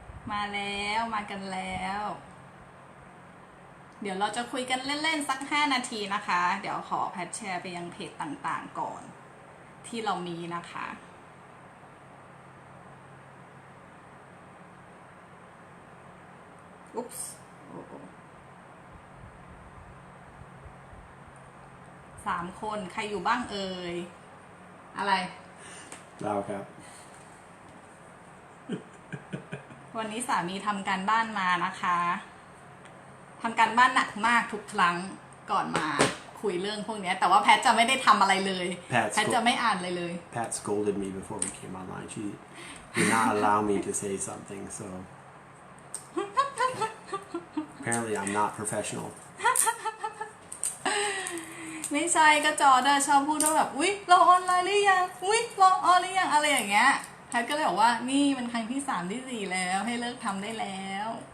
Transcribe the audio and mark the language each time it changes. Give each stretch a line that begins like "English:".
Thai: มาแล้วมากันแล้วเดี๋ยวเราจะคุยกันเล่นๆสัก5 นาทีนะคะเดี๋ยวขอแพทแชร์ไปยังเพจต่างๆก่อนที่เรามีนะคะอุ๊ปส์3 คนใครอยู่บ้างเอ่ยอะไร เราครับ วันนี้สามีทำการบ้านมานะคะทำการบ้านหนักมากทุกครั้งก่อนมาคุยเรื่องพวกนี้แต่ว่าแพทจะไม่ได้ทำอะไรเลยแพทจะไม่อ่านเลย
English: Pat scolded me before we came online. She did not allow me to say something, so apparently I'm not professional.
Thai: ไม่ใช่ก็จอร์ดชอบพูดว่าแบบอุ๊ยเราออนไลน์หรือยังอุ๊ยเราออนหรือยังอะไรอย่างเงี้ยแพทก็เลยบอกว่านี่มันครั้งที่3 ที่ 4แล้วให้เลิกทำได้แล้ว